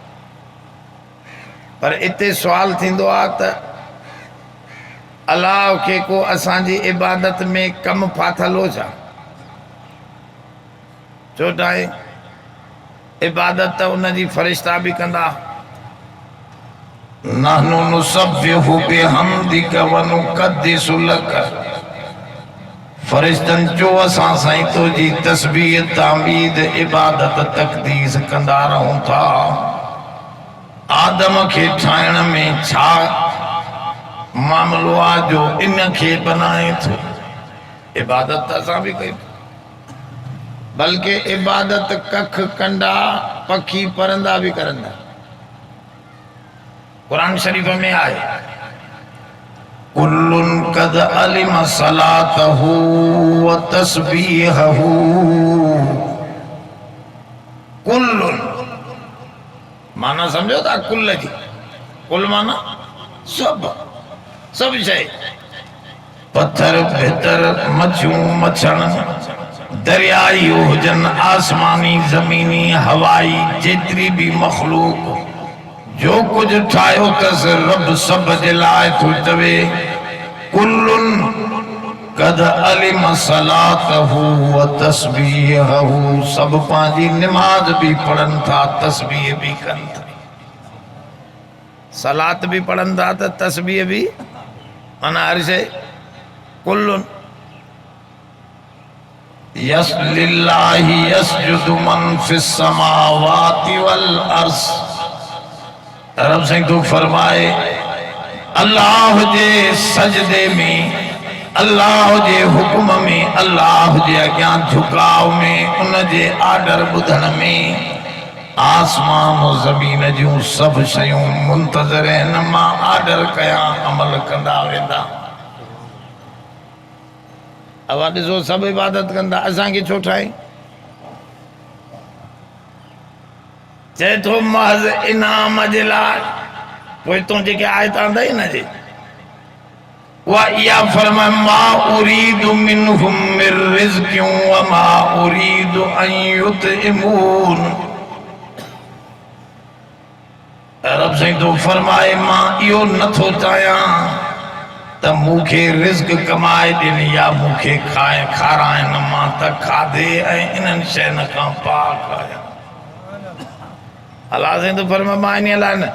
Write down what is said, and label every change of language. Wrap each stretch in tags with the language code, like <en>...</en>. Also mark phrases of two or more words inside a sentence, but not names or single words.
<sd>पर इते सुवाल थींदो आहे त अलाह खे को असांजी इबादत में कम फाथल हो छा? छो ठाहे? इबादत त उनजी फ़रिश्ता बि कंदा।</sd> <ar>نحن نسبح بحمدك ونقدس لك.</ar> <sd>फ़रिश्तनि चयो असां साईं तुंहिंजी तस्बीह तामीद इबादत तक़दीस कंदा रहूं था। आदम खे ठाहिण में छा मामलो आहे जो इन खे बनाए थो? इबादत त असां बि कयूं, बल्कि इबादत कख कंडा पखी परंदा भी करंदा। कुरान शरीफ में आए</sd> <ar>كل قد علم صلاته وتسبيحه.</ar> <sd>कुल्लुन माना समझो था कुल जी। कुल माना सब सब शइ। पत्थर भितर मच्छियूं मच्छण दरियाई हुजन आसमानी ज़मीनी हवाई जेतरी भी मखलूक जो कुछ ठाहियो तस रब सब जे लाइ थो चवे।</sd> <ar>كل قد علم صلاته وتسبيحه.</ar> <sd>सब पंहिंजी निमाज भी पढ़न था, तस्बीह भी कन था। सलात भी पढ़न था त तस्बीह भी माना हर शइ।</sd> <ar>كل يس لله يسجد من في السماوات والأرض.</ar> <sd>रब साईं तो फरमाए अल्लाह जे सजदे में, अल्लाह जे हुक्म में, अल्लाह जे अॻियां झुकाव में, उन जे आर्डर ॿुधण में आसमान और ज़मीन जूं सब शयूं मुंतज़र आहिनि। मां आर्डर कयां अमल कंदा वेंदा। अब ॾिसो सब इबादत कंदा, असांखे छो ठाहे? चए थो महज़ इनाम जे लाइ। पोइ तूं जेके आयत आंदा न जे उहा इहा फरमाए</sd> <ar>ما أريد منهم من رزق وما أريد أن يطعمون.</ar> <sd>रब साईं तो फरमाए मां इहो नथो चाहियां त मूंखे रिज़्क कमाए ॾियनि या मूंखे खाराइनि। मां त खाधे ऐं इन्हनि शयुनि खां पाक आहियां। अलाह साईं तो फरमाए मां इन लाइ न।</sd>